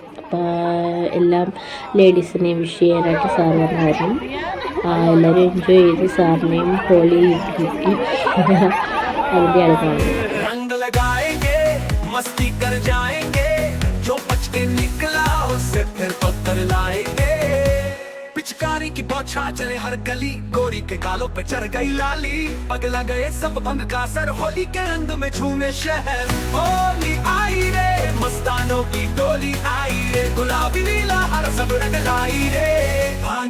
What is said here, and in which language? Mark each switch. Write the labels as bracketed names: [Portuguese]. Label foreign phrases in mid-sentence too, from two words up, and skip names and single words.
[Malayalam] അപ്പോൾ എല്ലാം ലേഡീസിനെ വിഷ് ചെയ്യാനായിട്ട് സാർ വന്നായിരുന്നു. എല്ലാവരും എൻജോയ് ചെയ്ത് സാറിനെയും ഹോളി കിട്ടി അതിൻ്റെയാണ് കാണുന്നത്. [Hindi] रंग लगाएंगे मस्ती कर जाएंगे जो बच के निकला उससे फिर पत्थर लाएंगे पिचकारी की बौछार चले हर गली गोरी के गालों पे चढ़ गई लाली पगला गए सब भंग का सर होली के रंग में झूमे शहर होली आई रे मस्तानों की टोली आई रे गुलाबी नीला हर सब रंग लाई रे भांग